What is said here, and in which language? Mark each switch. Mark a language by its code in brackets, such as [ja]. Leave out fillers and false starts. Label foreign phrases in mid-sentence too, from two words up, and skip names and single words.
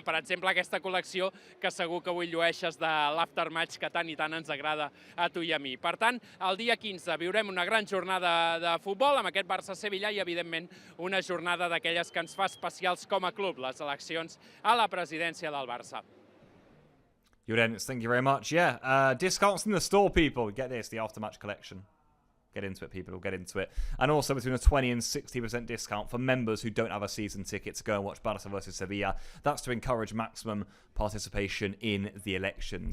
[ca] Per exemple, aquesta col·lecció que segur que avui llueixes de l'aftermatch que tant i tant ens agrada a tu i a mi. Per tant, el dia 15 viurem una gran jornada de futbol amb aquest Barça-Sevilla i, evidentment, una jornada d'aquelles que ens fa especials com a club, les eleccions a la presidència del Barça. [en] Llorens, thank you very much. Yeah, discounts in the store, people. Get this, the aftermatch collection. Get into it, people. We'll get into it. And also between a 20 and 60% discount for members who don't have a season ticket to go and watch Barça versus Sevilla. That's to encourage maximum participation in the election.